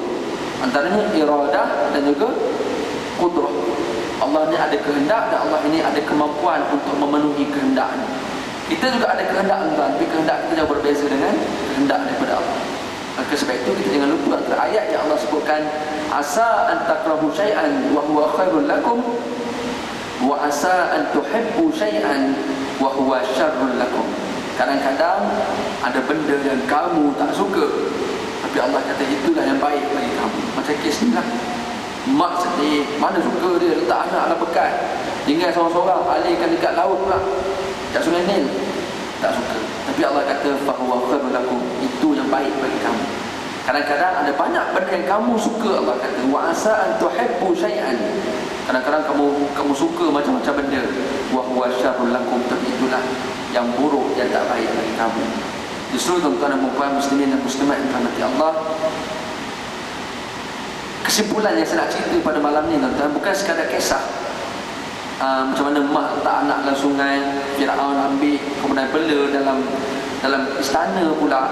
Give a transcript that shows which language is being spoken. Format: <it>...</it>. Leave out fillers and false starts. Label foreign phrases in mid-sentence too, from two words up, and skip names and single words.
<ms>Antaranya iradah dan juga qudrah. Allah ni ada kehendak dan Allah ini ada kemampuan untuk memenuhi kehendaknya. Kita juga ada kehendak tuan, tapi kehendak kita jauh berbeza dengan kehendak daripada Allah. Maka sebab itu kita jangan lupa antara ayat yang Allah sebutkan,</ms> <ar>عسى أن تكرهوا شيئا وهو خير لكم وعسى أن تحبوا شيئا وهو شر لكم.</ar> <ms>Kadang-kadang ada benda yang kamu tak suka, tapi Allah kata itulah yang baik bagi kamu. Macam kes ni lah, mak sedih, mana suka dia letak anak dalam bekat, tinggal seorang-seorang, alihkan dekat laut pula, dekat Sungai Nil, tak suka. Tapi Allah kata</ms> <ar>فهو خير لكم,</ar> <ms>itu yang baik bagi kamu. Kadang-kadang ada banyak benda yang kamu suka, Allah kata</ms> <ar>وعسى أن تحبوا شيئا.</ar> <ms>Kadang-kadang kamu suka macam-macam benda,</ms> <ar>وهو شر لكم,</ar> <ms>tapi itulah yang buruk, yang tak baik bagi kamu. Justru tuan-tuan dan puan muslimin dan muslimat yang dirahmati Allah, kesimpulan yang saya nak cerita pada malam ni tuan-tuan, bukan sekadar kisah macam mana mak letak anak dalam sungai, Firaun ambil, kemudian bela dalam istana pula.</ms>